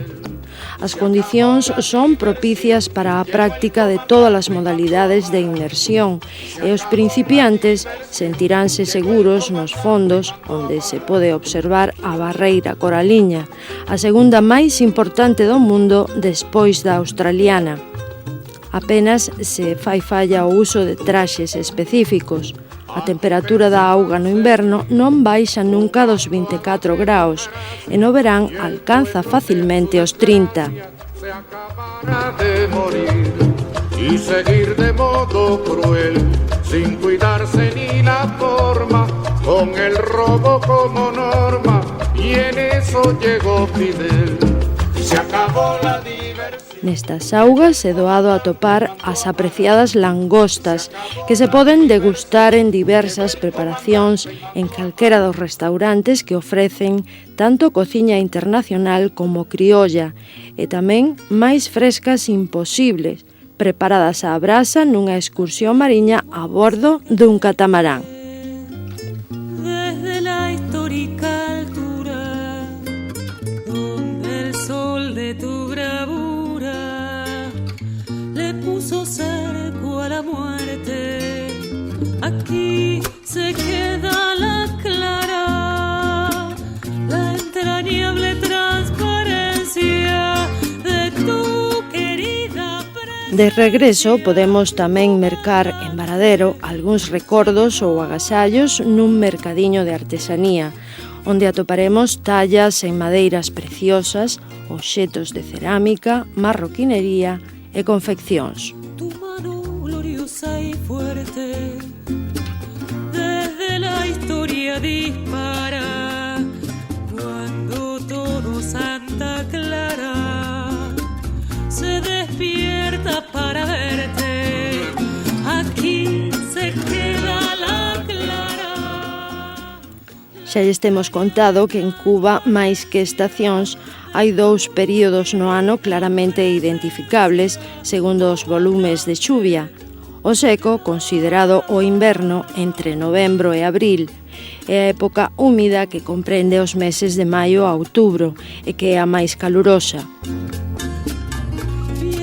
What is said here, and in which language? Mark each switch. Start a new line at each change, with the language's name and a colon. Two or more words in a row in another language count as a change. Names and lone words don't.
Galician: As condicións son propicias para a práctica de todas as modalidades de inmersión e os principiantes sentiránse seguros nos fondos onde se pode observar a barreira coraliña, a segunda máis importante do mundo despois da australiana. Apenas se fai falla o uso de traxes específicos. A temperatura da auga no inverno non baixa nunca dos 24 graus e no verán alcanza facilmente os 30.
Spanish: Se acabará de morir y seguir de modo cruel, sin cuidarse ni la forma, con el robo como norma, y en eso llegó Fidel. Se acabó la diversión.
Galician: Nestas augas é doado atopar as apreciadas langostas, que se poden degustar en diversas preparacións en calquera dos restaurantes que ofrecen tanto cociña internacional como criolla, e tamén máis frescas imposibles, preparadas á brasa nunha excursión mariña a bordo dun catamarán.
Spanish: Desde la histórica altura, donde el sol de tu bravura le puso cerco a la muerte, aquí se queda la clara, la entrañable transparencia de tu querida presencia.
Galician: De regreso, podemos tamén mercar en Varadero algúns recordos ou agasallos nun mercadiño de artesanía, onde atoparemos tallas en madeiras preciosas, obxetos de cerámica, marroquinería e confeccións.
Spanish: Tu mano gloriosa y fuerte, desde la historia dispara, cuando todo Santa Clara se despierta para verte, aquí se queda la clara.
Galician: Xa lles temos contado que en Cuba, máis que estacións, hai dous períodos no ano claramente identificables segundo os volumes de chuvia. O seco, considerado o inverno entre novembro e abril, é a época húmida que comprende os meses de maio a outubro e que é a máis calurosa.